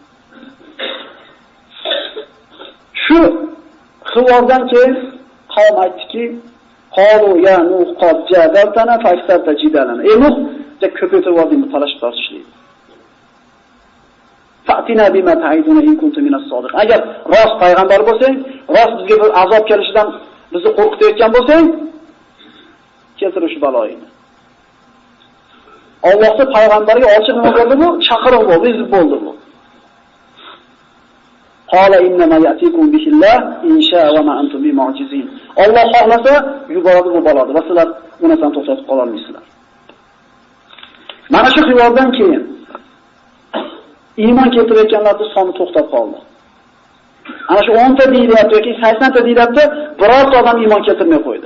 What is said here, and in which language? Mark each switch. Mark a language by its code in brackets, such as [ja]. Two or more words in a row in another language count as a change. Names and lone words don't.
[uz] Shu xivordan keyin qavm aytdiki, [ar] "قالوا يا نوح قد جادلتنا فأكثرت جدالنا." [uz] Ey Nuh, ko'paytirib yordingmi talashib tortishlik. [ar] فأتنا بما تعدنا إن كنتم من الصادق. [uz] Agar rost payg'ambar bo'lsang, rost bizga bir azob kelishidan bizni qo'rqitayotgan bo'lsang, keltir shu baloyini. Allohning payg'ambariga ochiq nima bo'ldi bu? Chaqiruv bo'ldi, izib bo'ldi bu. [ar] قال إنما يأتيكم به الله إن شاء وما أنتم بمعجزين. [uz] Alloh xohlasa yuboradi bu baloni va sizlar unasan to'xtatib qola olmaysizlar. Mana shu xiyordan keyin iymon keltirayotganlarning soni to'xtab qoldi. Ana shu 10 ta deyilyapti yoki 80 ta deyilyapti, birorta odam iymon keltirmay qo'ydi.